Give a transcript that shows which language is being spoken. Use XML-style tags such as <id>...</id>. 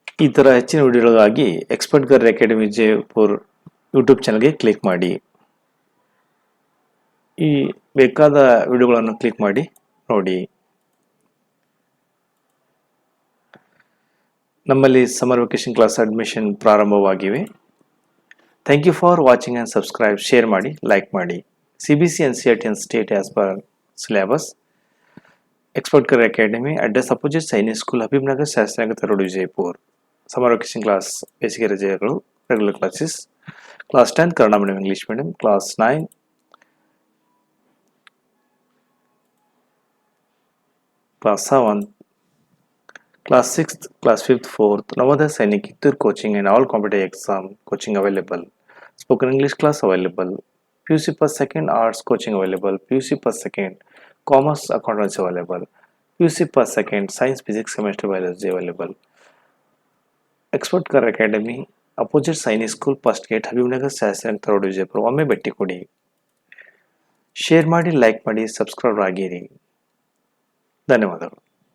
<kn>ಈ ಥರ ಹೆಚ್ಚಿನ ವಿಡಿಯೋಗಳಿಗಾಗಿ ಎಕ್ಸ್ಪರ್ಟ್ ಗರ್ ಅಕಾಡೆಮಿ ವಿಜಯಪುರ್ ಯೂಟ್ಯೂಬ್ ಚಾನಲ್ಗೆ ಕ್ಲಿಕ್ ಮಾಡಿ. ಈ ಬೇಕಾದ ವಿಡಿಯೋಗಳನ್ನು ಕ್ಲಿಕ್ ಮಾಡಿ ನೋಡಿ. ನಮ್ಮಲ್ಲಿ summer vacation class admission ಪ್ರಾರಂಭವಾಗಿವೆ.</kn> <en>Thank you for watching and subscribe.</en> <kn>Share ಮಾಡಿ, ಲೈಕ್ ಮಾಡಿ.</kn> <en>CBC NCERT and state as per syllabus. Expert Career Academy, address opposite Sainik School, Habibnagar, Shastrinagar Road, Vijaypur. Summer vacation class, basic ರಜೆಗಳು, regular classes. Class 10 Kannada medium, English medium. Class 9 Class 7 Class 6th, Class 5th, 4th, Navodaya Sainik Kittur coaching and all competitive exam coaching available. Spoken English class available. PUC per second arts coaching available. PUC per second commerce accountancy available. PUC per second science physics chemistry biology available. Expert Career Academy opposite Sainik School first gate Habibnagar Shastrinagar Road Vijaypur.</en> <kn>ಒಮ್ಮೆ ಭೇಟಿ ಕೊಡಿ. Share ಮಾಡಿ, like ಮಾಡಿ, subscribe ಆಗಿರಿ. ಧನ್ಯವಾದಗಳು.</kn>